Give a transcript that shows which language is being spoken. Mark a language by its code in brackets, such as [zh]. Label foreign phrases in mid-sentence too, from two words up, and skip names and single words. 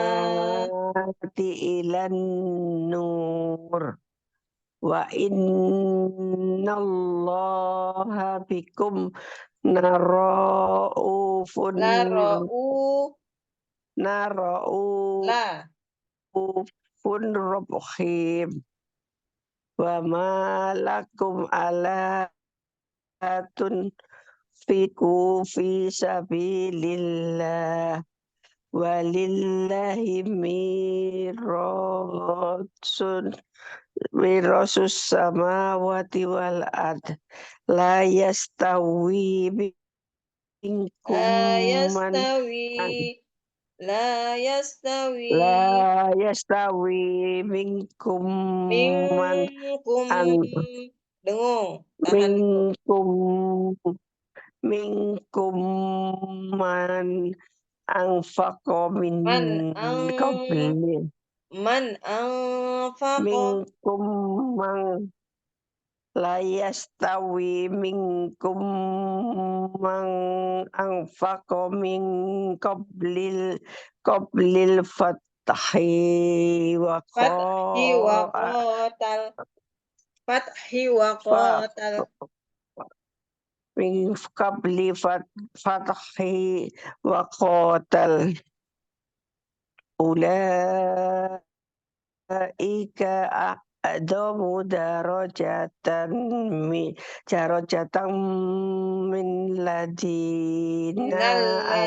[ar] من الظلمات إلى النور. وإن الله بكم لرءوف la ra'u nara'ufun la rahim. وما لكم ألا تنفقوا في سبيل الله ولله ميراث السماوات والأرض لا يستوي منكم من يستوي لا يستوي لا يستوي منكم من minkum. an [id] Dengung. Tahan dulu. [ar] منكم منكم من أنفق من من أن qabli من أنفق. منكم من لا يستوي منكم من أنفق من قبل الفتح و الفتح وقاتل. الفتح و fa qatal. من قبل الفتح وقاتل أولئك أعظم درجة من الذين أن